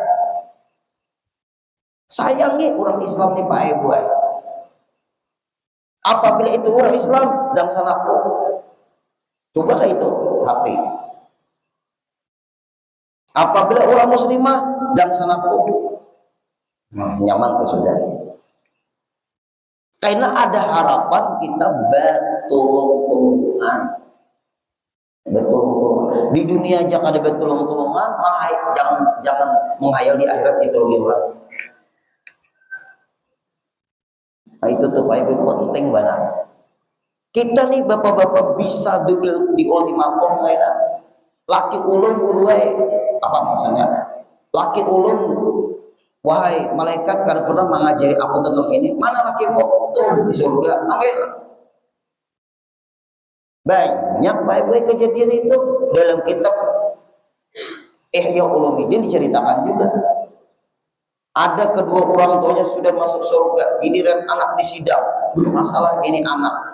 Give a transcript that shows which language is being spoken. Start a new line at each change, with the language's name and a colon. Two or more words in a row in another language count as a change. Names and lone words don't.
Banjar: Sayangi orang Islam nih Pak Ibu. Apabila itu orang Islam dan sanaku, coba itu hati. Apabila orang muslimah dan sanaku, nyaman tuh sudah. Karena ada harapan kita betulung-tulungan. Betulung-tulungan. Di dunia aja ada betulung-tulungan, jangan menghayal di akhirat ditulungi orang. Nah, itu tuh Pak Ibu penting benar. Kita nih bapak-bapak bisa di ultimatum kayak laki ulun buruai apa maksudnya? Laki ulun, wahai malaikat karena pernah mengajari aku tentang ini. Mana lakimu? Tuh di surga. Banyak Pak Ibu kejadian itu dalam kitab Ihya Ulumuddin diceritakan juga. Ada kedua orang tuanya sudah masuk surga, giliran anak disidang, bermasalah ini anak.